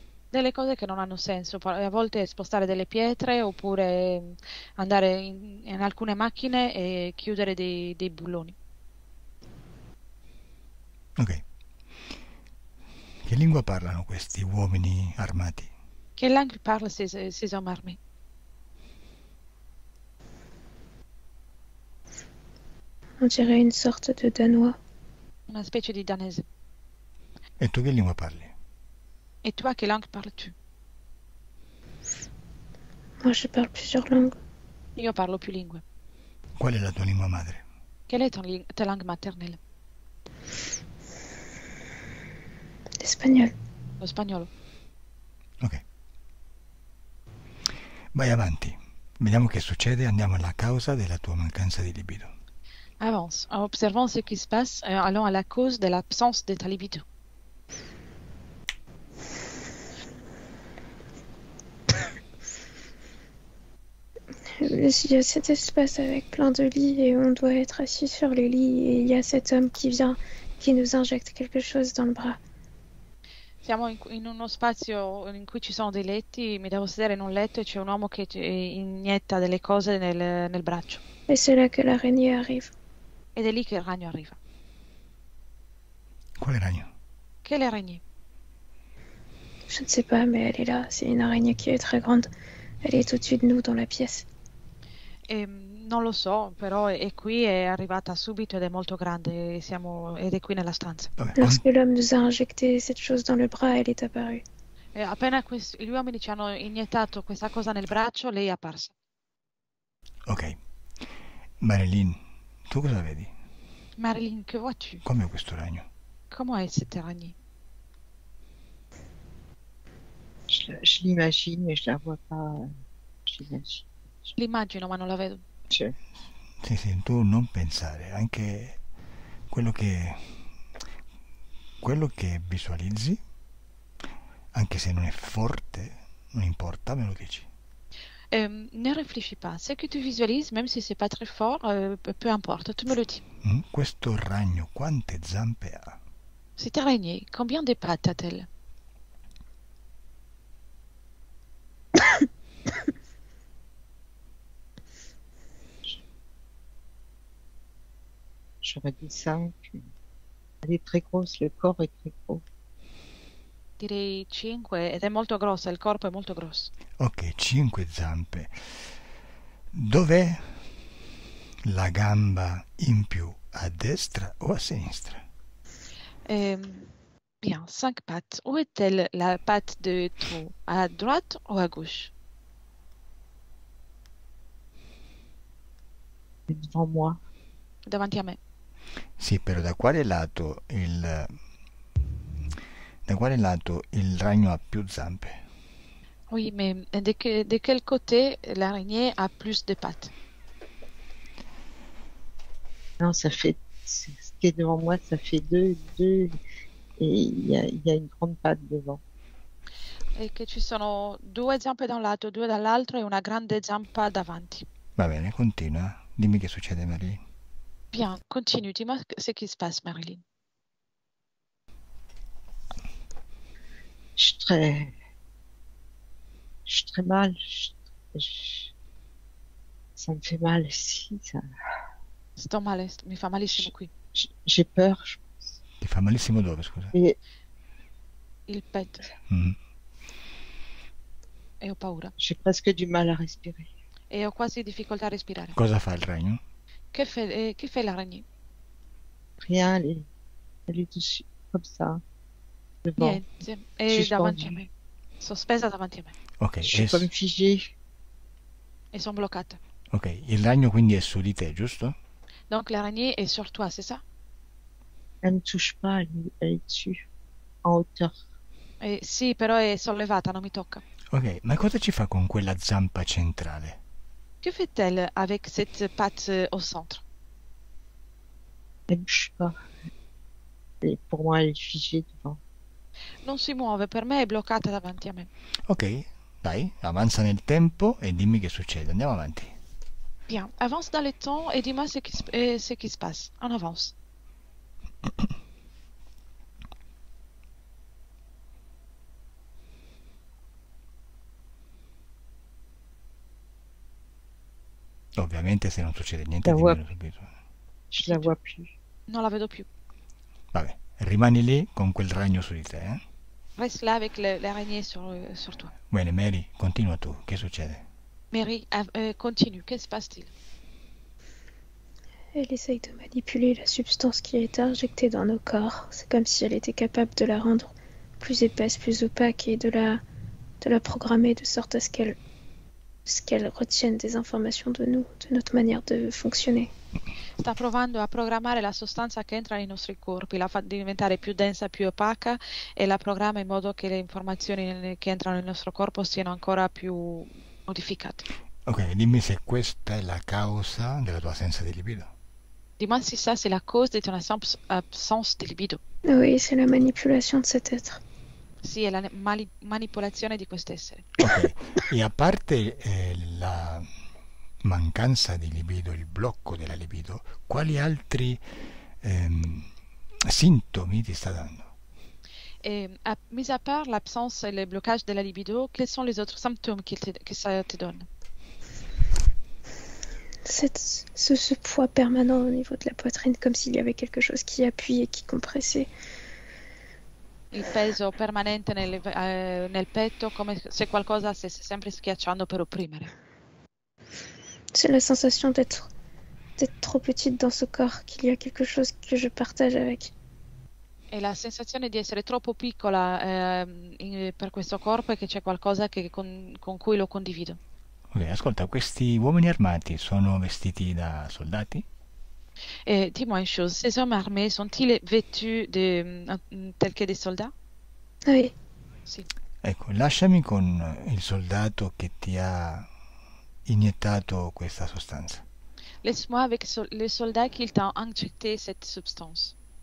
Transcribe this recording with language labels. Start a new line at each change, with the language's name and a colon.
Italian: Delle cose che non hanno senso, a volte spostare delle pietre oppure andare in alcune macchine e chiudere dei bulloni. Ok. Che lingua parlano questi uomini armati?
French: Quelle langue parlent ces hommes armés? On dirait une sorte de danois.
Italian: Una specie di danese. E tu che lingua parli?
French: Et toi, quelle langue parles-tu? Moi, je parle plusieurs langues.
Italian: Io parlo più lingue. Qual è la tua lingua madre?
French: Quelle est ta langue maternelle? L'espagnol.
Italian: Lo spagnolo. Ok. Vai avanti. Vediamo che succede. Andiamo alla causa della tua mancanza di libido.
French: Avance. En observant ce qui se passe, allons à la cause de l'absence de ta libido. Il y a cet espace avec plein de lits et on doit être assis sur les lits et il y a cet homme qui vient, qui nous injecte quelque chose dans le bras.
Italian: Siamo in uno spazio in cui ci sono dei letti, mi devo sedere in un letto e c'è un uomo che inietta delle cose nel braccio.
French: Et c'est là que l'araignée arrive.
Italian: Ed è lì che il ragno arriva. Quale ragno?
French: Che è l'araignée? Je ne sais pas, mais elle est là. C'est une araignée qui est très grande. Elle est au-dessus de nous dans la pièce.
Italian: Non lo so, però è qui, è arrivata subito ed è molto grande ed è qui nella stanza. Vabbè,
French: Lorsque l'homme nous a injecté cette chose dans le bras, elle est apparue.
Italian: E appena gli uomini ci hanno iniettato questa cosa nel braccio, lei è apparsa. ok. Marilyn, tu cosa vedi?
French: Marilyn, che vois-tu?
Italian: Com'è questo ragno?
French: Comment est cette araignée? Je l'imagine, mais je la vois pas. Je l'imagine.
Italian: L'immagino, ma non la vedo.
French: Je-
Italian: Sì, tu non pensare, anche quello che visualizzi, anche se non è forte, non importa, me lo dici.
French: Ne réfléchis pas. Ce que tu visualises, même si c'est pas très fort, peu importe, tu me le dis.
Italian: Questo ragno quante zampe ha?
French: Cette araignée, combien de pattes a-t-elle? J'aurais dit 5. Elle est très grosse, le corps est très gros.
Italian: Direi 5 ed è molto grossa, il corpo è molto grosso. Ok, 5 zampe. Dov'è la gamba in più? A destra o a sinistra?
French: Bien, 5 pattes. Où est-elle la patte de trop? À droite ou à gauche? Elle est devant moi.
Italian: Davanti a me. Sì, però da quale lato il ragno ha più zampe?
French: Oui, mais de quel côté l'araignée a plus de pattes? Non, ça fait. Ce qui est devant moi, ça fait deux. Et il y a une grande patte devant.
Italian: E che ci sono 2 zampe da un lato, 2 dall'altro e una grande zampa davanti. Va bene, continua. Dimmi che succede, Marilyn.
French: Bien, continue. Dis-moi ce qui se passe, Marilyn. Je suis très mal. Ça me fait mal ici.
Italian: Sto male, mi fa malissimo qui.
French: J'ai peur.
Italian: Ti fa malissimo dove, scusa?
French: Et
Italian: Il petto. Mm. E ho paura.
French: j'ai presque du mal à respirer.
Italian: E ho quasi difficoltà a respirare. Cosa fa il ragno?
French: Che fait l'araignée? Rien, elle est dessus, comme ça, devant.
Italian: Niente. È davanti a me. Sospesa davanti a me. Ok,
French: Je suis comme figée.
Italian: E sono bloccata. ok, il ragno quindi è su di te, giusto?
French: Donc l'araignée est sur toi, c'est ça? Elle ne touche pas, elle est dessus. en hauteur.
Italian: Sì, però è sollevata, non mi tocca. Ok, ma cosa ci fa con quella zampa centrale?
French: Que fait-elle avec cette patte au centre? Elle bouge pas. Pour moi, elle est figée devant.
Italian: Non si muove, per me è bloccata davanti a me. Ok, dai, avanza nel tempo e dimmi che succede. Andiamo avanti.
French: Bien, avance dans le temps et dis-moi ce qui se passe. On avance.
Italian: Ovviamente se non succede niente
French: La vois,
Italian: dimmelo subito.
French: je la vois plus.
Italian: Non la vedo più. Vabbè, rimani lì con quel ragno su di te, eh?
French: Reste là avec l'araignée sur toi.
Italian: Bene, Mary, continua tu. Che succede?
French: Mary, continue. Que se passe-t-il? Elle essaye de manipuler la substance qui a été injectée dans nos corps. C'est comme si elle était capable de la rendre plus épaisse, plus opaque et de la programmer de sorte à ce qu'elle retienne des informations de nous, de notre manière de fonctionner.
Italian: Sta provando a programmare la sostanza che entra nei nostri corpi, la fa diventare più densa, più opaca e la programma in modo che le informazioni che entrano nel nostro corpo siano ancora più modificate. Ok, dimmi se questa è la causa della tua assenza di libido.
French: Dis-moi si ça c'est la cause de ton absence de libido. Oui, c'est la manipulation de cet être.
Italian: Sì, è la manipolazione di quest'essere. Ok, e a parte la mancanza di libido, il blocco della libido, quali altri sintomi ti sta dando?
French: Mis à part l'absence et le blocage de la libido, quels sont les autres symptômes que ça te donne? Ce poids permanent au niveau de la poitrine, comme s'il y avait quelque chose qui appuyait, qui compressait.
Italian: Il peso permanente nel petto, come se qualcosa stesse sempre schiacciando per opprimere.
French: C'est la sensation d'être trop petite dans ce corps, qu'il y a quelque chose que je partage avec.
Italian: E la sensazione di essere troppo piccola per questo corpo e che c'è qualcosa con cui lo condivido. Ok, ascolta, questi uomini armati sono vestiti da soldati?
French: Dis-moi une chose, ces hommes armés sont-ils vêtus tels que des soldats? Oui.
Italian: Sì. Ecco, lasciami con il soldato che ti ha iniettato questa sostanza.
French: Laisse-moi avec le soldat qui t'a injecté cette substance.